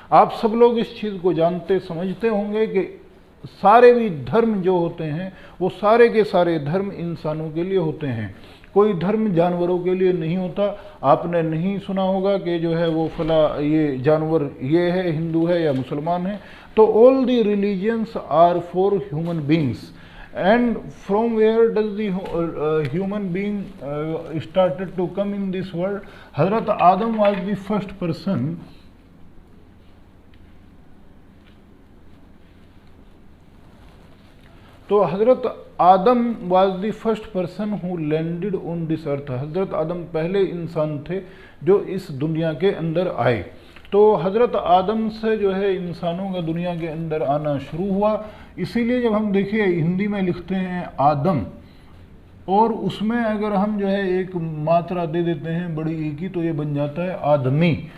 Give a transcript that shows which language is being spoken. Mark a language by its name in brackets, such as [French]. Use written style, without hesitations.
[Hindi] आप सब लोग इस चीज़ को जानते समझते होंगे कि सारे भी धर्म जो होते हैं वो सारे के सारे धर्म इंसानों के लिए होते हैं। कोई धर्म जानवरों के लिए नहीं होता। आपने नहीं सुना होगा कि जो है वो फला ये जानवर ये है, हिंदू है या मुसलमान है। [English] तो all the religions are for human beings. And from where does the human being started to come in this world? Hazrat Adam was the first person तो Hazrat Adam was the first person who landed on this earth। [Hindi] हज़रत आदम पहले इंसान थे जो इस दुनिया के अंदर आए। तो हज़रत आदम से जो है इंसानों का दुनिया के अंदर आना शुरू हुआ। इसीलिए जब हम देखिए हिंदी में लिखते हैं आदम, और उसमें अगर हम जो है एक मात्रा दे देते हैं बड़ी ई की, तो ये बन जाता है आदमी।